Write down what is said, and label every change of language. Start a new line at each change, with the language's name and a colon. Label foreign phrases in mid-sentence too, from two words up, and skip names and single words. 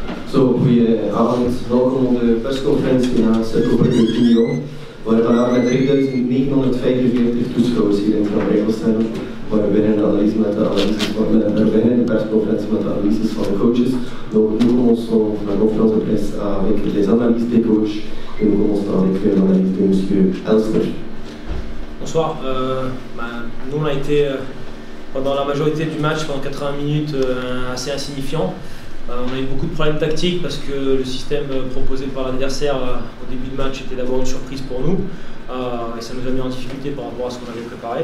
Dutch: Zo, goedenavond. Welkom op de persconferentie na Cirkelbrugge Union, waar we vandaag met 3.945 toeschouwers hier in Van Rijnmond, waar we binnen de persconferentie met de analyses van de coaches.
French: Donc nous commençons la conférence de presse avec les analyses des coachs et nous commençons avec l'analyse de M. Elster. Bonsoir. Nous on a été pendant la majorité du match, pendant 80 minutes, assez insignifiant. On a eu beaucoup de problèmes tactiques parce que le système proposé par l'adversaire au début de match était d'abord une surprise pour nous et ça nous a mis en difficulté par rapport à ce qu'on avait préparé.